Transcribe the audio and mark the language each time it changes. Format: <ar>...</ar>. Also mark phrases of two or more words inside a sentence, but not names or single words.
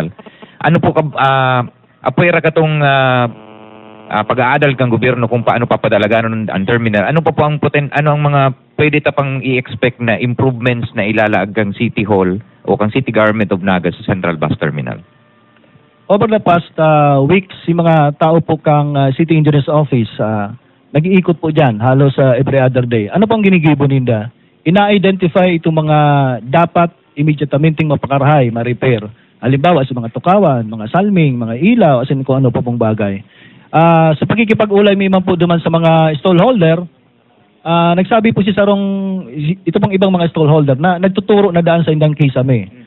<bik>Ano po apoyra katong pag-aadal kang gobyerno kung paano papadalagan ang terminal. Ano pa po ang ano ang mga pwede ta pang i-expect na improvements na ilalaag kang City Hall o kang City Government of Naga sa Central Bus Terminal?</bik> <en>Over the past weeks,</en> <bik>si mga tao po kang City Engineer's Office, nag-iikot po dyan, halos</bik> <en>every other day.</en> <bik>Ano pang ginigibo ninda? Ina-identify itong mga dapat immediatamente mapakarahay, ma-repair. Halimbawa, sa mga tukawan, mga salming, mga ilaw, asin kung ano po pong bagay. Sa pagkikipag-ulay may man po duman sa mga stallholder, nagsabi po si Sarong, ito pong ibang mga stallholder na nagtuturo na daan sa indang kisame.</bik>